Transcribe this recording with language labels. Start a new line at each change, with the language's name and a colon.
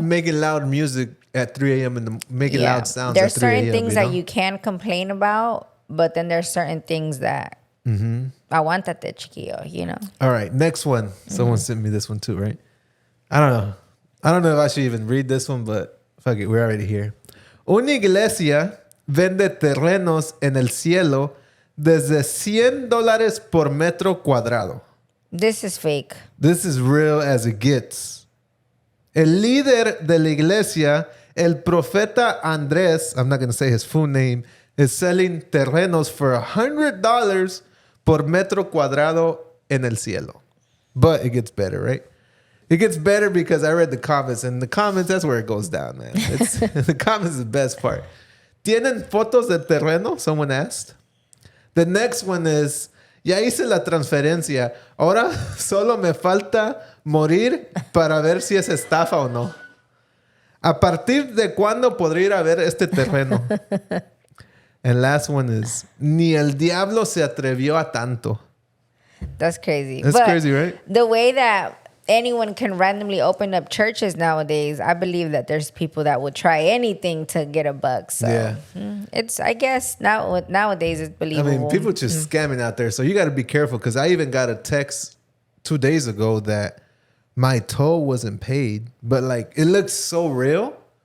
English: Making loud music at 3 a.m. Making loud sounds There's at 3 a.m. certain things that you can complain about, but then there's certain things that...
Spanish: Aguántate, chiquillo,
English: you know? All right, next one. Someone sent me this one too, right? I don't know if I should even read this one, but fuck it, we're already here.
Spanish: Una iglesia vende terrenos en el cielo desde $100 por metro cuadrado.
English: This is fake. This is real as it gets.
Spanish: El líder de la iglesia, el profeta Andrés,
English: I'm not going to say his full name, is selling terrenos for $100
Spanish: por metro cuadrado en el cielo.
English: But it gets better, right? It gets better because I read the comments, and the comments, that's where it goes down, man. The comments is the best part.
Spanish: ¿Tienen fotos del terreno?
English: Someone asked. The next one is,
Spanish: ya hice la transferencia. Ahora solo me falta morir para ver si es estafa o no. ¿A partir de cuándo podré ir a ver este terreno?
English: And last one is,
Spanish: ni el diablo se atrevió a tanto.
English: That's crazy. That's crazy, right? The way that anyone can randomly open up churches nowadays, I believe that there's people that would try anything to get a buck. So it's, I guess, nowadays it's I believable. mean, people just scamming out there. So you got to be careful, because I even got a text 2 days ago that my toll wasn't paid, but like it looks so real.